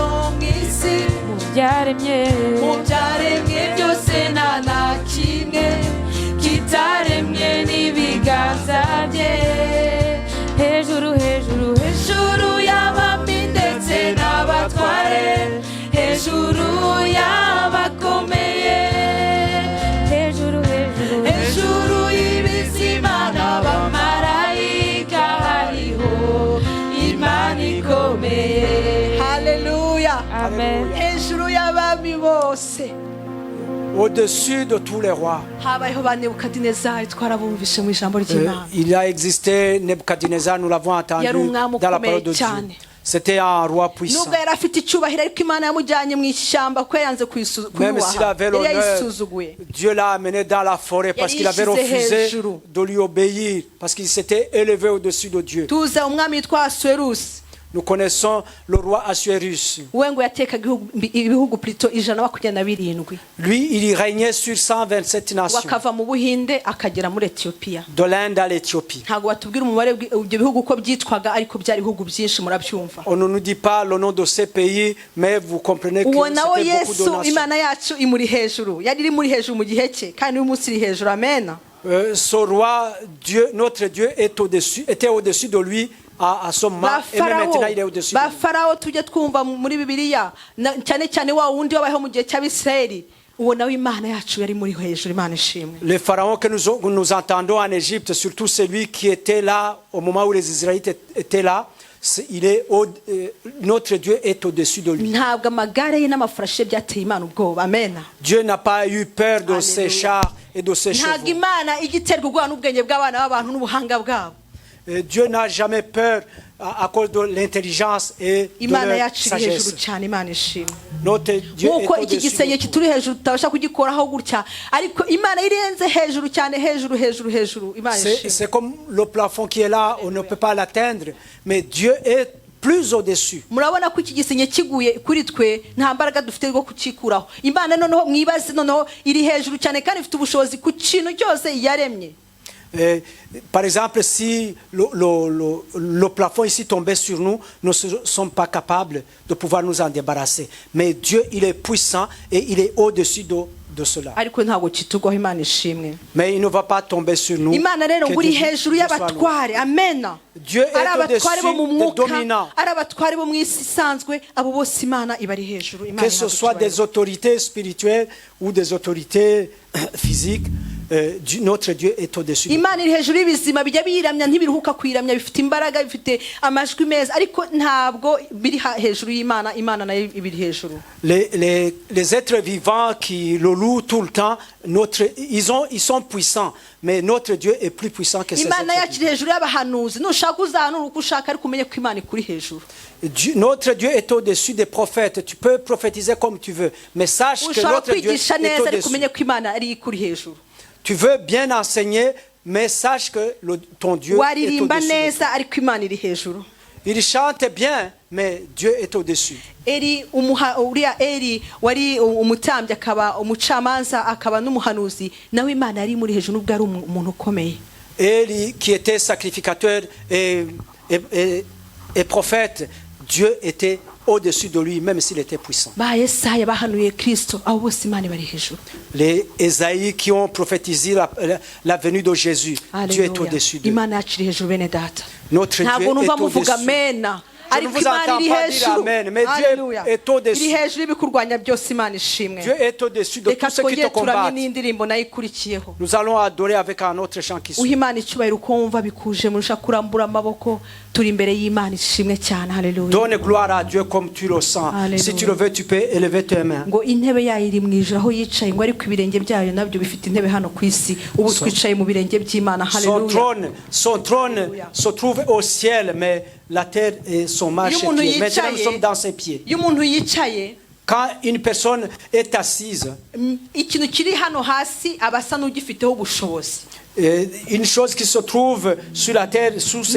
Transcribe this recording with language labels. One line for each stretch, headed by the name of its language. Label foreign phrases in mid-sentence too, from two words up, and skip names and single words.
Kinyarwanda: mu isi mu byaremye byose nta na kimwe kitaremwe n'ibiganza bye hejuru y'abami ndetse n'abatware hejuru y'abakomeye hejuru y'ibizima n'abamarayika hariho imana ikomeye Haleluya. amen hejuru y'abami bose
French: Au-dessus de tous les rois.
Kinyarwanda: habayeho ba Nebukadinezari twarabumvishe mu ijambo ry'Imana.
French: Il a existé Nebuchadnezzar, nous l'avons entendu
Kinyarwanda: Yari umwami
French: dans la parole de
Kinyarwanda: ukomeye
French: Dieu.
Kinyarwanda: cyane.
French: C'était un roi puissant.
Kinyarwanda: nubwo yari afite icyubahiro ariko Imana yamujyanye mu ishyamba ko yanze
French: Même s'il avait
Kinyarwanda: yari
French: l'honneur,
Kinyarwanda: yayisuzuguye.
French: Dieu l'a amené dans la forêt parce qu'il avait
Kinyarwanda: Yari yishyize
French: refusé
Kinyarwanda: hejuru.
French: de lui obéir, parce qu'il s'était élevé au-dessus de Dieu.
Kinyarwanda: tuza umwami witwa Asuwerusi
French: nous connaissons le roi Assuérus.
Kinyarwanda: we ngo yatekaga ibihugu plutôt 127.
French: Lui, il y régnait sur 127 nations,
Kinyarwanda: wakava mu Buhinde akagera muri Ethiopia.
French: de l'Inde à l'Éthiopie.
Kinyarwanda: ntabwo batubwira umubare ibyo bihugu uko byitwaga ariko byari ibihugu byinshi murabyumva.
French: On ne nous dit pas le nom de ces pays, mais vous comprenez que
Kinyarwanda: uwo nawe
French: c'était beaucoup de
Kinyarwanda: Yesu
French: nations.
Kinyarwanda: Imana yacu imuri hejuru, yari iri muri hejuru mu gihe cye kandi uyu munsi iri hejuru. Amen.
French: Ce roi, Dieu, notre Dieu, était au-dessus de lui à ce moment, et même maintenant il est au-dessus de lui.
Kinyarwanda: Farawo tujye twumva muri Bibiliya cyane cyane wa wundi wabayeho mu gihe cy'Abisirayeli, uwo nawe Imana yacu yari muri hejuru. Imana ishimwe.
French: Le pharaon que nous entendons en Égypte, surtout celui qui était là au moment où les Israélites étaient là, notre Dieu est au-dessus de lui.
Kinyarwanda: ntabwo amagare ye n'amafarashi byateye Imana ubwoba. Amen.
French: Dieu n'a pas eu peur de ses chars et de ses
Kinyarwanda: ntabwo
French: chevaux.
Kinyarwanda: Imana igiterwa ubwoba n'ubwenge bw'abana b'abantu n'ubuhanga bwabo.
French: Dieu n'a jamais peur à cause de l'intelligence et de
Kinyarwanda: Imana
French: leur
Kinyarwanda: yacu iri hejuru
French: sagesse.
Kinyarwanda: cyane. Imana ishimwe.
French: Notre Dieu est
Kinyarwanda: nk'uko iki
French: au-dessus
Kinyarwanda: gisenge
French: de nous.
Kinyarwanda: kituri hejuru tutabasha kugikoraho gutya, ariko Imana irenze hejuru cyane, hejuru. Imana ishimwe.
French: C'est comme le plafond qui est là, on ne peut pas l'atteindre, mais Dieu est plus au-dessus.
Kinyarwanda: murabona ko iki gisenge kiguye kuri twe nta mbaraga dufite rwo kukikuraho. Imana noneho mwibaze, noneho iri hejuru cyane kandi ifite ubushobozi ku kintu cyose yaremye.
French: Par exemple, si le plafond ici tombait sur nous, nous ne sommes pas capables de pouvoir nous en débarrasser. Mais Dieu, il est puissant et il est au-dessus de cela.
Kinyarwanda: ariko ntabwo kitugwaho. Imana ishimwe.
French: Mais il ne va pas tomber sur nous.
Kinyarwanda: Imana rero
French: Que
Kinyarwanda: ngo iri
French: Dieu
Kinyarwanda: hejuru
French: soit loué.
Kinyarwanda: y'abatware. Amen.
French: Dieu est
Kinyarwanda: ari abatware bo mu
French: au-dessus des
Kinyarwanda: mwuka,
French: dominants.
Kinyarwanda: ari abatware bo mu isi isanzwe, abo bose Imana ibari hejuru. Imana
French: Que ce soit des autorités spirituelles ou des autorités physiques, notre Dieu est au-dessus.
Kinyarwanda: Imana iri hejuru y'ibizima bijya biyiramya ntibiruhuka kwiramya, bifite imbaraga, bifite amajwi meza, ariko ntabwo biri hejuru y'Imana. Imana nayo ibiri hejuru.
French: Les êtres vivants qui le louent tout le temps, ils sont puissants, mais notre Dieu est plus puissant que ces êtres
Kinyarwanda: Imana yacu
French: vivants.
Kinyarwanda: iri hejuru y'abahanuzi. nushaka uzahanura uko ushaka, ariko umenye ko Imana ikuri hejuru.
French: Notre Dieu est au-dessus des prophètes. Tu peux prophétiser comme tu veux, mais sache que
Kinyarwanda: ushobora
French: notre Dieu
Kinyarwanda: kwigisha
French: est
Kinyarwanda: neza, ariko
French: au-dessus.
Kinyarwanda: umenye ko Imana ari ikuri hejuru.
French: Tu veux bien enseigner, mais sache que ton Dieu est
Kinyarwanda: waririmba
French: au-dessus. de
Kinyarwanda: neza, ariko Imana iri hejuru.
French: Il chante bien, mais Dieu est au-dessus.
Kinyarwanda: uriya Eli wari umutambyi akaba umucamanza akaba n'umuhanuzi, nawe Imana yari muri hejuru nubwo ari umuntu ukomeye.
French: Élie, qui était sacrificateur et prophète, Dieu était au-dessus de lui, même s'il était puissant.
Kinyarwanda: ba Yesaya bahanuye Kristo, abo bose Imana bari hejuru.
French: Les Ésaïe qui ont prophétisé la venue de Jésus, Dieu est au-dessus d'eux.
Kinyarwanda: Imana yacu iri hejuru bene data.
French: Notre Dieu
Kinyarwanda: ntabwo numva
French: est
Kinyarwanda: muvuga
French: au-dessus.
Kinyarwanda: amena,
French: Je ne
Kinyarwanda: ariko
French: vous
Kinyarwanda: Imana
French: entends
Kinyarwanda: iri
French: pas dire
Kinyarwanda: hejuru.
French: amen, mais Dieu Hallelujah. est au-dessus.
Kinyarwanda: iri hejuru y'ibikurwanya byose. Imana ishimwe.
French: Dieu est au-dessus de
Kinyarwanda: Reka
French: tout ce qui te
Kinyarwanda: twongere turamye
French: combat.
Kinyarwanda: n'indirimbo nayo ikurikiyeho.
French: Nous allons adorer avec un autre chant qui
Kinyarwanda: uha
French: suit.
Kinyarwanda: Imana icyubahiro uko wumva bikuje, murusha kurambura amaboko, turi imbere y'Imana ishimwe cyane. Haleluya.
French: Donne gloire à Dieu comme tu le sens. Alléluia. Si tu le veux, tu peux élever tes mains.
Kinyarwanda: ngo intebe yayo iri mu ijuru aho yicaye, ngo ariko ibirenge byayo nabyo bifite intebe hano ku isi. Ubu twicaye mu birenge by'Imana. Haleluya.
French: Son trône se trouve au ciel, mais la terre est son marchepied. Maintenant, nous sommes dans ses pieds.
Kinyarwanda: iyo umuntu yicaye,
French: Quand une personne est assise,
Kinyarwanda: ikintu kiri hano hasi aba asa n'ugifiteho ubushobozi.
French: une chose qui se trouve sur la terre, sous ses